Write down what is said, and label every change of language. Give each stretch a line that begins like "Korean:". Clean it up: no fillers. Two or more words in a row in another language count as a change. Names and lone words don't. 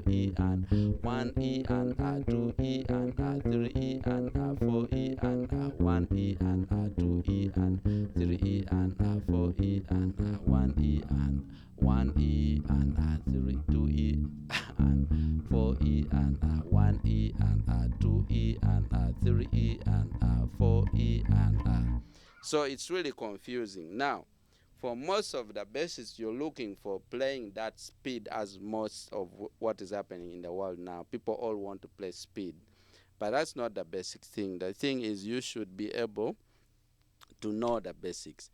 English: E and 1 E and R, 2 E and R, 3 E and R, 4 E and R, 1 E and R, 2 E and 3 E and R, 4 E and R, 1 E and 1 E and R, 3 2 E and 4 E and 1 E and 2 E and 3 E and 4 E and so it's really confusing. Now, for most of the bassists, you're looking for playing that speed, as most of what is happening in the world now. People all want to play speed, but that's not the basic thing. The thing is, you should be able to know the basics.